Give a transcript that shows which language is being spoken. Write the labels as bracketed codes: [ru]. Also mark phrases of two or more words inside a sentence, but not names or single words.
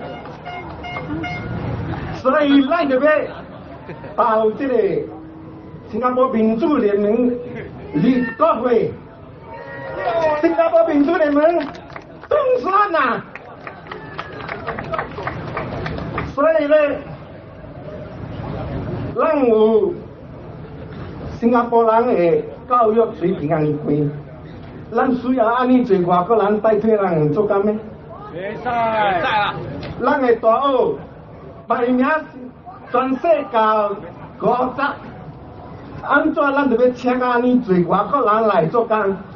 [nan] 所以咱就要到这个新加坡民主聯盟立國會，新加坡民主聯盟當選啦！所以咧，咱有新加坡人的教育水平安尼低，咱需要安尼做外国人代替人做工咩？袂使啦。咱的大学排名全世界50，安怎咱就要请安尼做外国人来做工？